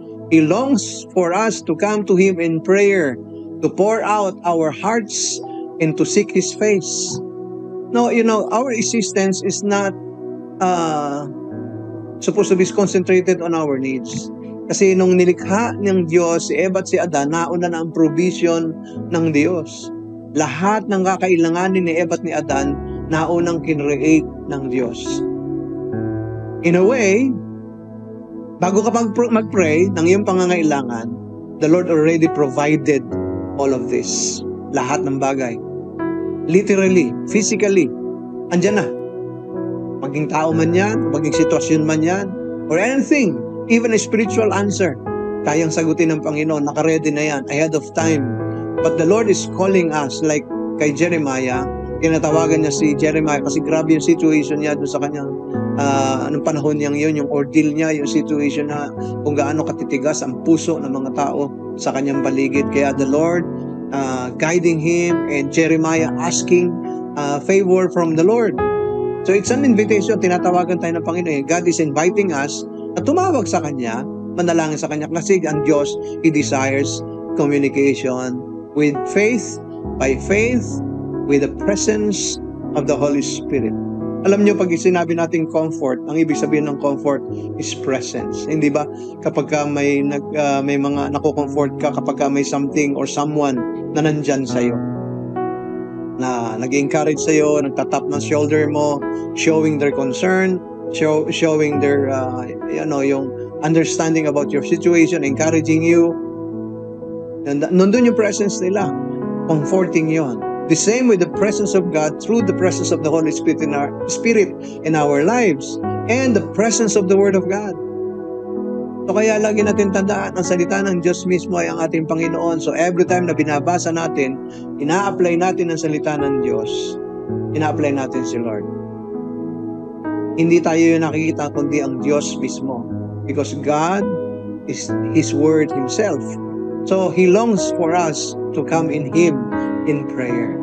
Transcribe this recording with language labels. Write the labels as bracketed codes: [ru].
[en] He longs for us to come to Him in prayer, to pour out our hearts and to seek His face. No, our existence is not supposed to be concentrated on our needs. [tl] Kasi nung nilikha ng Diyos si Eva at si Adan, nauna na ang provision ng Diyos. Lahat ng kakailanganin ni Eva at ni Adan, naunang kinreate ng Diyos. [en] In a way, [tl] bago ka mag-pray ng iyong pangangailangan, [en] the Lord already provided all of this. [tl] Lahat ng bagay. [en] Literally, physically, [tl] andyan na. Maging tao man yan, maging sitwasyon man yan, [en] or anything, even a spiritual answer, [tl] kayang sagutin ng Panginoon, nakaredy na yan, [en] ahead of time. But the Lord is calling us, [tl] like kay Jeremiah, tinatawagan niya si Jeremiah kasi grabe yung situation niya doon sa kanyang anong panahon niyang yun, yung ordeal niya, yung situation na kung gaano katitigas ang puso ng mga tao sa kanyang paligid. [en] Kaya the Lord guiding him and Jeremiah asking favor from the Lord. So it's an invitation, [tl] tinatawagan tayo ng Panginoon. [en] God is inviting us [tl] na tumawag sa Kanya, manalangin sa Kanya. Kasi ang Diyos, [en] He desires communication with faith, by faith, with the presence of the Holy Spirit. [tl] Alam niyo, pag sinabi natin comfort, ang ibig sabihin ng comfort is presence. Hindi ba? Kapag may mga nako-comfort ka, kapag may something or someone na nandyan sa'yo, na nag-encourage sa'yo, nagtatap ng shoulder mo, [en] showing their concern, showing their, [tl] yung understanding [en] about your situation, encouraging you. [tl] And nandun yung presence nila. Comforting yon. [en] The same with the presence of God through the presence of the Holy Spirit in our lives and the presence of the Word of God. [tl] So kaya lagi natin tandaan, ang salita ng Diyos mismo ay ang ating Panginoon. So every time na binabasa natin, ina-apply natin ang salita ng Diyos. Ina-apply natin si Lord. Hindi tayo yung nakikita kundi ang Diyos mismo. [en] Because God is His Word Himself. So He longs for us to come in Him in prayer.